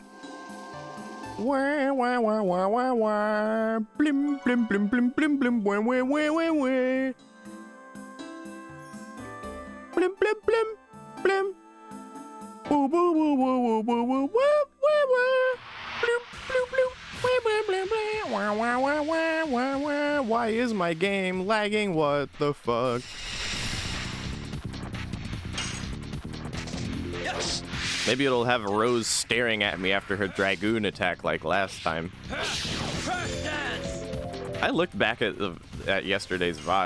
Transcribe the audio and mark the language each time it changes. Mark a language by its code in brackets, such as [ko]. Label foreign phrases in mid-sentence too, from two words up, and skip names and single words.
[en] Wah wah wah wah wah wah. Blim blim blim blim blim blim. Wah wah wah wah wah. Blim blim blim blim. Woo woo woo woo woo woo woo woo woo. Bloop bloop bloop. Wah wah blim blim. Wah wah wah wah wah wah. Why is my game lagging? What the fuck? Maybe it'll have Rose staring at me after her Dragoon attack like last time. I looked back at yesterday's VOD.